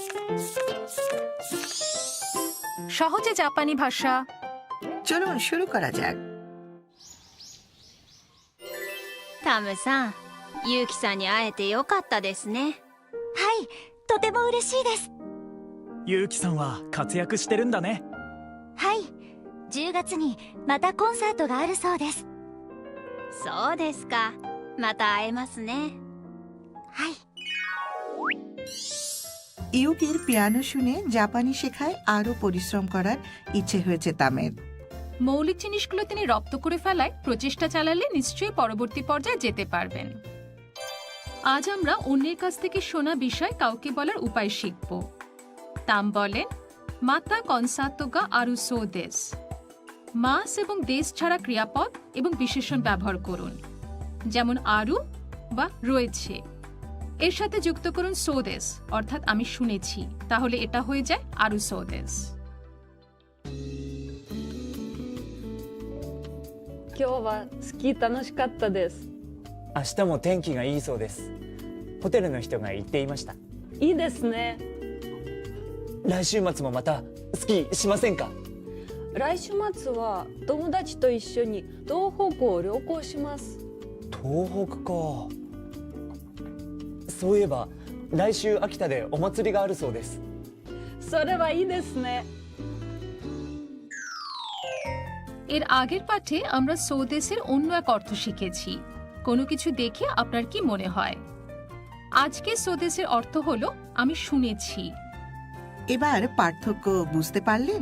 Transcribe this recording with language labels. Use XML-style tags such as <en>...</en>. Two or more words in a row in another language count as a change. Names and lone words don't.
<bn>সহজে জাপানি ভাষা। চলুন শুরু করা যাক।</bn> <ja>タムさん、ユウキさんに会えてよかったですね。はい、とても嬉しいです。ゆうきさんは活躍してるんだね。はい、10月にまたコンサートがあるそうです。そうですか。また会えますね。はい。</ja> <bn>ইউকির পিয়ানো শুনে জাপানি শেখায় আরো পরিশ্রম করার ইচ্ছে হয়েছে তামের। মৌলিক জিনিসগুলো তিনি রপ্ত করে ফেলায় প্রচেষ্টা চালালে নিশ্চয়ই পরবর্তী পর্যায়ে যেতে পারবেন। আজ আমরা অন্যের কাছ থেকে শোনা বিষয় কাউকে বলার উপায় শিখব। তাম বলেন</bn> <ja>また コンサートが あるそう です.</ja> <bn>মাস এবং দেশ ছাড়া ক্রিয়াপদ এবং বিশেষণ ব্যবহার করুন, যেমন আরু বা রয়েছে। এর সাথে যুক্ত করুন সোদেস, অর্থাৎ আমি শুনেছি, তাহলে এটা হয়ে যায়</bn> <ja>あるそう です. 今日はスキー楽しかったです。明日も天気がいいそうです。ホテルの人が言っていました。いいですね。来週末もまたスキーしませんか？来週末は友達と一緒に東北を旅行します。東北か。そういえば来週秋田でお祭りがあるそうです。それはいいですね。</ja> <bn>এর আগের পাঠে আমরা সোদেসের অন্য এক অর্থ শিখেছি। কোনো কিছু দেখে আপনার কি মনে হয়? আজকে সোদেসের অর্থ হলো আমি শুনেছি। এবার পার্থক্য বুঝতে পারলেন?</bn>